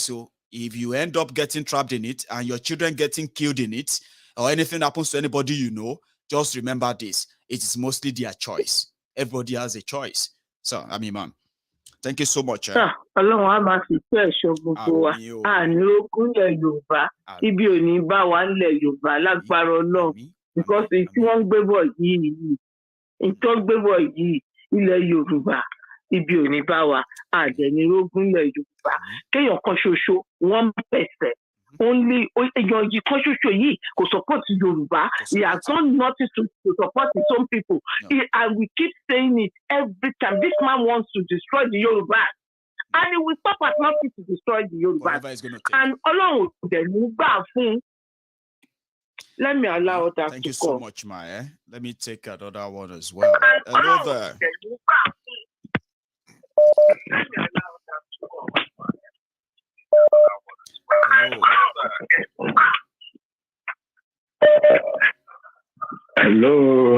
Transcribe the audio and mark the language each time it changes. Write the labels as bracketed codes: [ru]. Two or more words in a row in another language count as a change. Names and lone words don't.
[en] So if you end up getting trapped in it and your children getting killed in it, or anything happens to anybody you know, just remember this. It is mostly their choice. Everybody has a choice. So, I mean, man, thank you so much. Because it's one [yo] gbebo yìí, ìtọ́ gbebo yìí, ilẹ̀ Yorùbá, ibi ò ní bá wa, àjẹnirógún ilẹ̀ Yorùbá. Kéèyàn kan ṣoṣo, [en] one person, only [yo] èèyàn yìí kan ṣoṣo yìí kò support Yorùbá. [en] He has done nothing to support his own people. And we keep saying it every time. This man wants to destroy the Yorùbá. And he will stop at nothing to destroy the Yorùbá. [yo] And Ọlọ́run ò dẹ̀ ní gbà fún. [en] Let me allow that. Thank you so much, Maya. Let me take another one as well. Hello there. Hello.